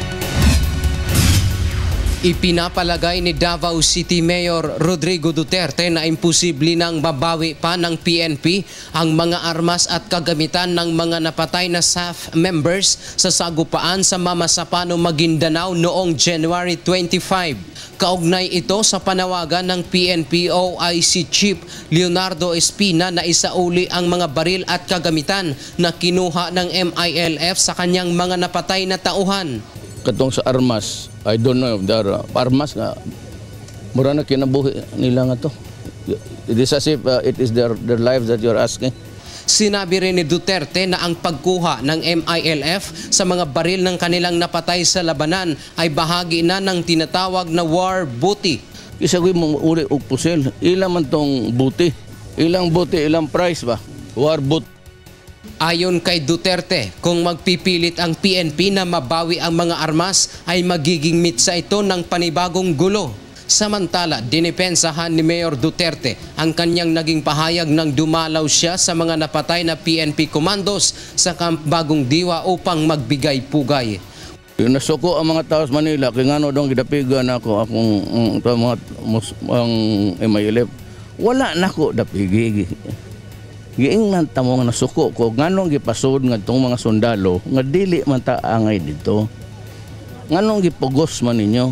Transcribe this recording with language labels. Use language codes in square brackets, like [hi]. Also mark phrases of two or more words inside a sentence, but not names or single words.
[tl] Ipinapalagay ni Davao City Mayor Rodrigo Duterte na imposible nang mabawi pa ng PNP ang mga armas at kagamitan ng mga napatay na SAF members sa sagupaan sa Mama Sapano, Maguindanao noong January 25. Kaugnay ito sa panawagan ng PNP OIC Chief Leonardo Espina na isauli ang mga baril at kagamitan na kinuha ng MILF sa kanyang mga napatay na tauhan. [ceb] Katong sa armas, [en] I don't know if there are [ceb] armas nga mura na kinabuhi nila nga to. [en] It is as if it is their lives that you're asking. [tl] Sinabi rin ni Duterte na ang pagkuha ng MILF sa mga baril ng kanilang napatay sa labanan ay bahagi na ng tinatawag na [en] war booty. [ceb] Isa ko mong uri og pusil, ilang man tong booty, ilang booty, ilang price ba? [en] War booty. [tl] Ayon kay Duterte, kung magpipilit ang PNP na mabawi ang mga armas ay magiging mitsa ito ng panibagong gulo. Samantala, dinipensahan ni Mayor Duterte ang kanyang naging pahayag nang dumalaw siya sa mga napatay na PNP commandos sa Camp Bagong Diwa upang magbigay pugay. [ceb] Nasuko ang mga tao sa Manila, kaya nga dong gidapigan ako ang MILF. Wala na ko dapigi. Giingnan ta mo nga nasuko ko nganong gipasud nga tong mga sundalo nga dili man ta angay dito. Nganong gipugos man ninyo?